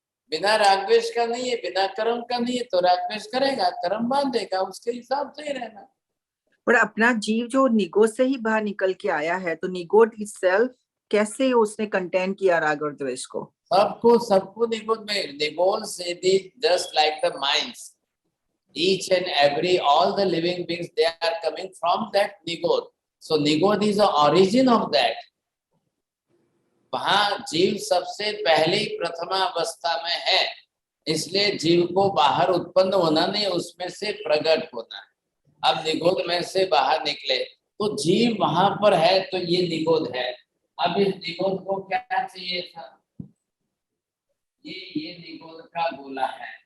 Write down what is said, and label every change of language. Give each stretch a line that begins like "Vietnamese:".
Hindi: बिना रागद्वेष का नहीं है, बिना कर्म का नहीं है, तो रागद्वेष करेगा, कर्म बांधेगा, उसके हिसाब से ही रहना। पर अपना जीव जो निगोद से ही बाहर निकल के आया है, तो निगोद itself कैसे उसने कंटेन किया राग और द्वेष को? सबको निगोद में, निगोद से
English: Just like the minds, each and every, all the living beings, they are coming from that nigod. So nigod is the origin of that.
Hindi: वहां जीव सबसे पहले प्रथमा अवस्था में है, इसलिए जीव को बाहर उत्पन्न होना नहीं, उसमें से प्रकट होना है। अब निगोद में से बाहर निकले तो जीव वहां पर है, तो ये निगोद है। अब इस निगोद को क्या चाहिए था? ये निगोद का गोला है।